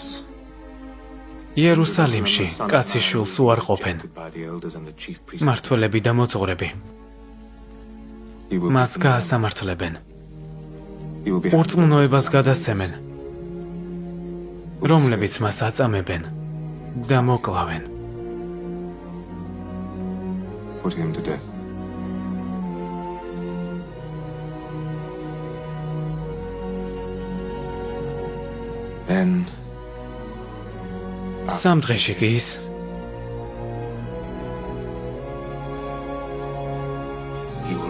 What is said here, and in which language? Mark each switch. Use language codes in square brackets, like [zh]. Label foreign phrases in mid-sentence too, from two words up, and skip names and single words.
[ka] იერუსალიმში კაცის შვილს უარ ყოფენ. მმართველები და მოძღვრები მას გაასამართლებენ. ურწმუნოებას გადასცემენ, რომლებიც მას აწამებენ და მოკლავენ. [en] Put him to death. Then [ka] სამ დღეში კი ის [en] he will